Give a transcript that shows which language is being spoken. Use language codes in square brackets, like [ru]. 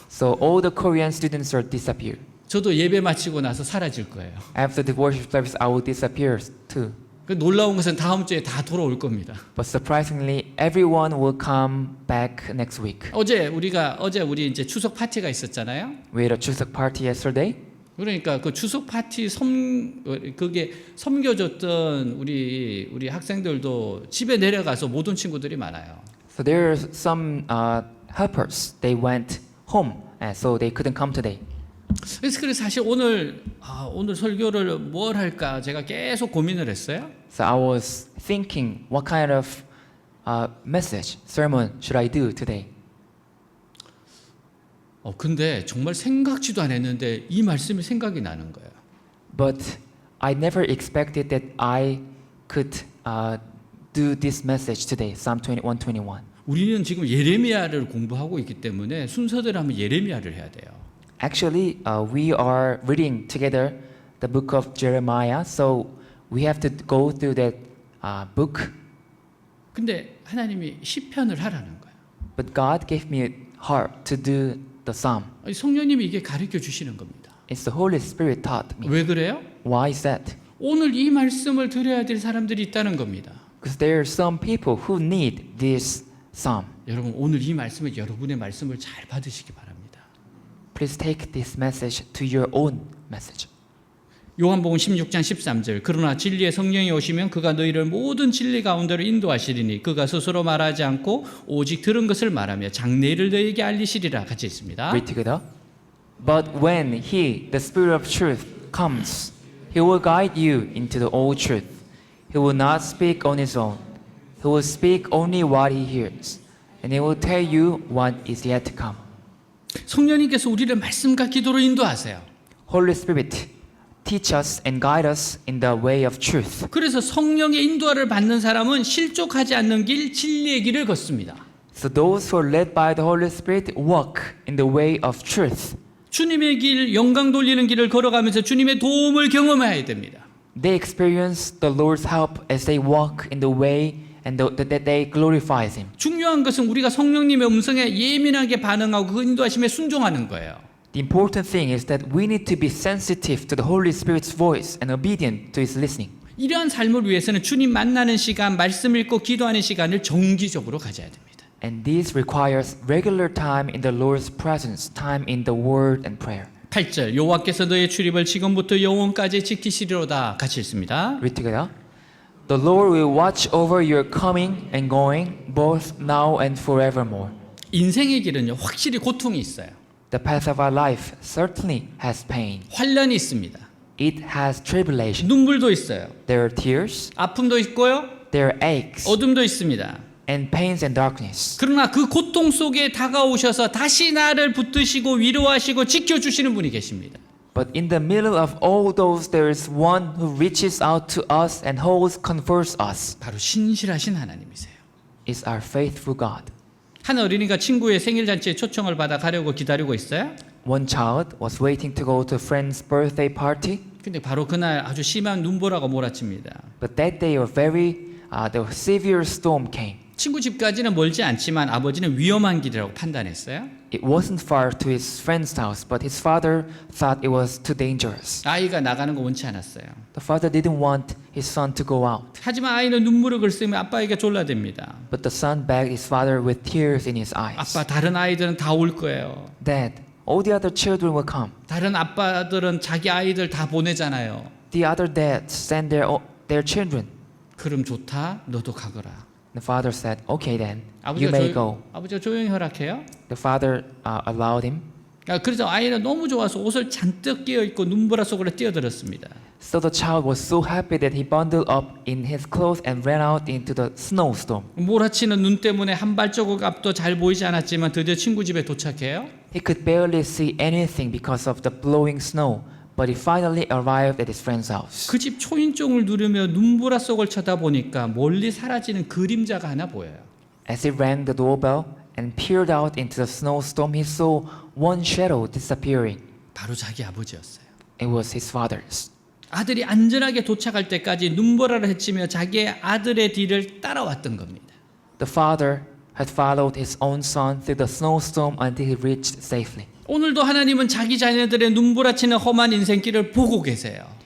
[en] So all the Korean students are disappeared. [ko] 저도 예배 마치고 나서 사라질 거예요. [en] After the worship service, I will disappear too. [ko] 그 놀라운 것은 다음 주에 다 돌아올 겁니다. [en] But surprisingly, everyone will come back next week. [ko] 어제 우리 이제 추석 파티가 있었잖아요. [en] We had a Chuseok party yesterday. [ko] 그러니까 그 추석 파티 그게 섬겨줬던 우리 학생들도 집에 내려가서 못 온 친구들이 많아요. [en] So there are some helpers. They went home, and so they couldn't come today. [ko] 그래서 사실 오늘 설교를 뭘 할까 제가 계속 고민을 했어요. [en] So I was thinking, what kind of message, sermon should I do today? [ko] 근데 정말 생각지도 않았는데 이 말씀이 생각이 나는 거예요. [en] But I never expected that I could do this message today, Psalm 21:21. [ko] 우리는 지금 예레미야를 공부하고 있기 때문에 순서대로 하면 예레미야를 해야 돼요. [en] Actually, we are reading together the book of Jeremiah, so we have to go through that book. [ko] 근데 하나님이 시편을 하라는 거예요. [en] But God gave me a heart to do the psalm. [ko] 성령님이 이게 가르쳐 주시는 겁니다. [en] It's the Holy Spirit taught me. [ko] 왜 그래요? [en] Why is that? [ko] 오늘 이 말씀을 들어야 될 사람들이 있다는 겁니다. [en] Because there are some people who need this psalm. [ko] 여러분 오늘 이 말씀을 여러분의 말씀을 잘 받으시기 바랍니다. [en] Please take this message to your own message. [ko] 요한복음 16장 13절 그러나 진리의 성령이 오시면 그가 너희를 모든 진리 가운데로 인도하시리니 그가 스스로 말하지 않고 오직 들은 것을 말하며 장래일을 너희에게 알리시리라 같이 있습니다. [en] Read together. But when He, the Spirit of truth, comes, He will guide you into the all truth. He will not speak on His own. He will speak only what He hears, and He will tell you what is yet to come. [ko] 성령님께서 우리를 말씀과 기도로 인도하세요. [en] Holy Spirit, teach us and guide us in the way of truth. [ko] 그래서 성령의 인도를 받는 사람은 실족하지 않는 길, 진리의 길을 걷습니다. [en] So those who are led by the Holy Spirit walk in the way of truth. [ko] 주님의 길, 영광 돌리는 길을 걸어가면서 주님의 도움을 경험해야 됩니다. [en] They experience the Lord's help as they walk in the way and that they glorifies Him. [ko] 중요한 것은 우리가 성령님의 음성에 예민하게 반응하고 그 인도하심에 순종하는 거예요. [en] The important thing is that we need to be sensitive to the Holy Spirit's voice and obedient to His listening. [ko] 이러한 삶을 위해서는 주님 만나는 시간, 말씀 읽고 기도하는 시간을 정기적으로 가져야 됩니다. [en] And this requires regular time in the Lord's presence, time in the Word and prayer. [ko] 8절 여호와께서 너의 출입을 지금부터 영원까지 지키시리로다 같이 읽습니다. [en] Read together. The Lord will watch over your coming and going, both now and forevermore. [ko] 인생의 길은요 확실히 고통이 있어요. [en] The path of our life certainly has pain. [ko] 환란이 있습니다. [en] It has tribulation. [ko] 눈물도 있어요. [en] There are tears, [ko] 아픔도 있고요. [en] there are aches, [ko] 어둠도 있습니다. [en] and pains and darkness. [ko] 그러나 그 고통 속에 다가오셔서 다시 나를 붙드시고 위로하시고 지켜주시는 분이 계십니다. [en] But in the middle of all those, there is one who reaches out to us and holds, comforts us. [ko] 바로 신실하신 하나님이세요. [en] It's our faithful God. [ko] 한 어린이가 친구의 생일 잔치에 초청을 받아 가려고 기다리고 있어요. [en] One child was waiting to go to a friend's birthday party, [ko] 근데 바로 그날 아주 심한 눈보라가 몰아칩니다. [en] but that day the severe storm came. [ko] 친구 집까지는 멀지 않지만 아버지는 위험한 길이라고 판단했어요. [en] It wasn't far to his friend's house, but his father thought it was too dangerous. [ko] 아이가 나가는 거 원치 않았어요. [en] The father didn't want his son to go out, [ko] 하지만 아이는 눈물을 글쓰며 아빠에게 졸라댑니다. [en] but the son begged his father with tears in his eyes. [ko] 아빠 다른 아이들은 다 올 거예요. [en] Dad, all the other children will come. [ko] 다른 아빠들은 자기 아이들 다 보내잖아요. [en] The other dads send their children. [ko] 그럼 좋다. 너도 가거라. [en] The father said, "Okay then, you may go." [ko] 아버지가 조용히 허락해요. [en] The father allowed him. [ko] 그래서 아이는 너무 좋아서 옷을 잔뜩 끼어 입고 눈보라 속으로 뛰어들었습니다. [en] So the child was so happy that he bundled up in his clothes and ran out into the snowstorm. [ko] 몰아치는 눈 때문에 한 발자국 앞도 잘 보이지 않았지만 드디어 친구 집에 도착해요. [en] He could barely see anything because of the blowing snow, but he finally arrived at his friend's house. [ko] 그 집 초인종을 누르며 눈보라 속을 쳐다보니까 멀리 사라지는 그림자가 하나 보여요. [en] As he rang the doorbell and peered out into the snowstorm, he saw one shadow disappearing. [ko] 바로 자기 아버지였어요. [en] It was his father's. [ko] 아들이 안전하게 도착할 때까지 눈보라를 헤치며 자기의 아들의 뒤를 따라왔던 겁니다. [en] The father had followed his own son through the snowstorm until he reached safely. [ko] 오늘도 하나님은 자기 자녀들의 눈보라치는 험한 인생길을 보고 계세요.